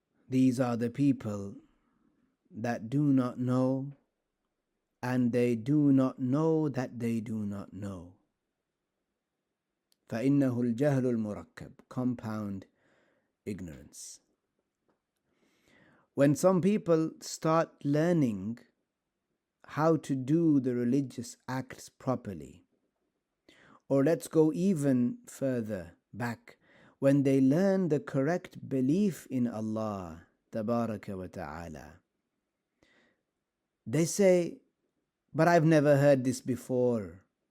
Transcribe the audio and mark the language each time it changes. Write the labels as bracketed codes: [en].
[en] These are the people that do not know, and they do not know that they do not know. [ar] فَإِنَّهُ الْجَهْلُ الْمُرَكَّبُ, [en] compound ignorance. When some people start learning how to do the religious acts properly, or let's go even further back, when they learn the correct belief in Allah Tabaraka wa Ta'ala, they say, but I've never heard this before.